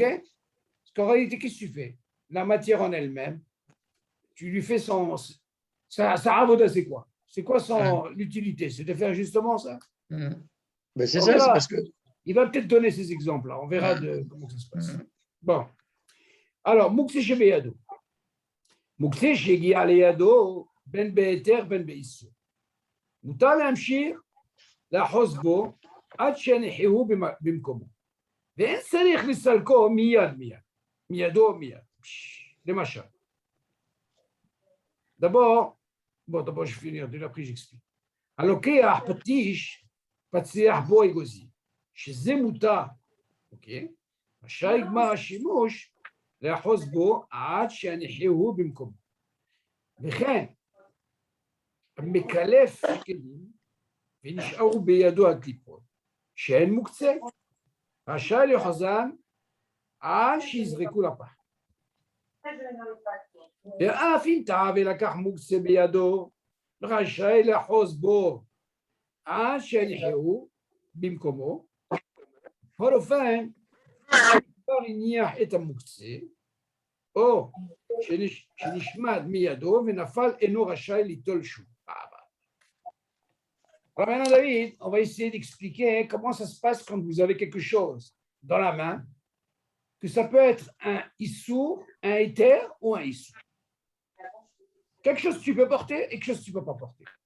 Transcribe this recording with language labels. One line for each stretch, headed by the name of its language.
French: Parce qu'en réalité, qu'est-ce que tu fais? La matière en elle-même, tu lui fais sa avoda, c'est quoi? C'est quoi l'utilité? C'est de faire justement ça. Ben c'est ça, c'est parce que. Il va peut-être donner ces exemples-là. On verra comment ça se passe. Bon.
Hebrew: Alors, מוקצה שבידו. מוקצה שהגיע לידו בין בהיתר בין באיסור. מותר להמשיך לאחוז בו עד שיניחהו במקומו. ואין צריך לסלקו מידו מיד. למשל.
French: d'abord, je finis, après j'explique.
Hebrew: הלוקח פטיש, פציח בו אגוזי, שזה מותר, אוקיי? רשאי גמר השימוש לאחוז בו עד שיניחהו במקומו. וכן, מקלף כלים ונשארו בידו הקליפות, שאין מוקצה, רשאי לאחוזן עד שיזרקו לפח. ואף אם טעה ולקח מוקצה בידו, רשאי לאחוז בו עד שיניחהו במקומו. בכל אופן, כבר הניח את המוקצה, או שנשמד מידו ונפל אינו רשאי ליטול שוב.
French: Alors maintenant, David, on va essayer d'expliquer comment ça se passe quand vous avez quelque chose dans la main, que ça peut être un issour, un éther ou un issour. Quelque chose que tu peux porter et quelque chose que tu ne peux pas porter.